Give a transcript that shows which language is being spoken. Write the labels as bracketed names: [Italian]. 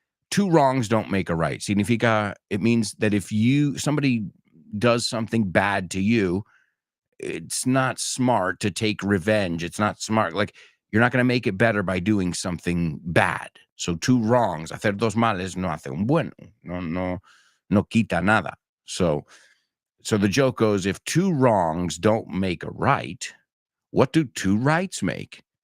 [English] 2 wrongs don't make a right. [Spanish] Significa, [English] it means that if somebody does something bad to you, it's not smart to take revenge. It's not smart. Like, you're not going to make it better by doing something bad. So 2 wrongs, [Spanish] hacer dos males no hace un bueno. No quita nada. [English] So the joke goes, if 2 wrongs don't make a right, what do 2 rights make?